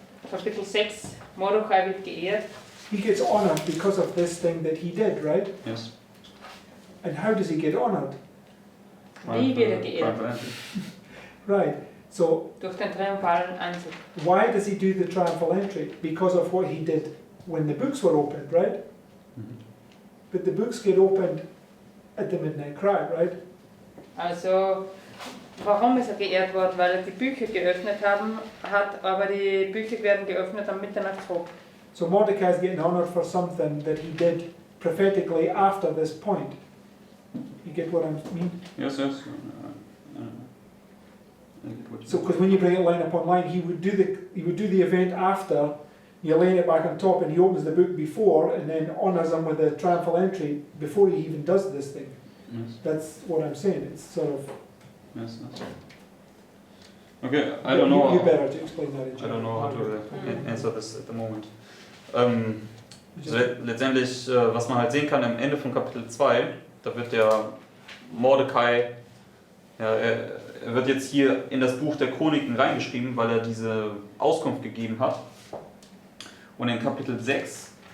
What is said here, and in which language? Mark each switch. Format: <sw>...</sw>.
<de>Kapitel 6, Mordechai wird geehrt.</de> <en>he gets honored because of this thing that he did, right? Yes. And how does he get honored?</en> <de>Wie wird er geehrt?</de> <en>Right. So</en> <de>Durch den triumphalen Einzug.</de> <en>why does he do the triumphal entry? Because of what he did when the books were opened, right? But the books get opened at the midnight cry, right?</en> <de>Also, warum ist er geehrt worden? Weil er die Bücher geöffnet hat, aber die Bücher werden geöffnet am Mitternachtsruf.</de> <en>So Mordecai is getting honored for something that he did prophetically after this point. You get what I mean? Yes, yes. I get what you So, because when you bring it line upon line, he would do the event after. You're laying it back on top, and he opens the book before, and then honors him with a triumphal entry before he even does this thing. Yes, That's what I'm saying. It's sort of. yes, yes. Okay, I don't know. You better to explain that. In I don't know how to Mhm. answer this at the moment.</en> <de>So letztendlich, was man halt sehen kann am Ende von Kapitel 2, da wird der Mordecai, ja, er wird jetzt hier in das Buch der Chroniken reingeschrieben, weil er diese Auskunft gegeben hat. Und in Kapitel 6</de>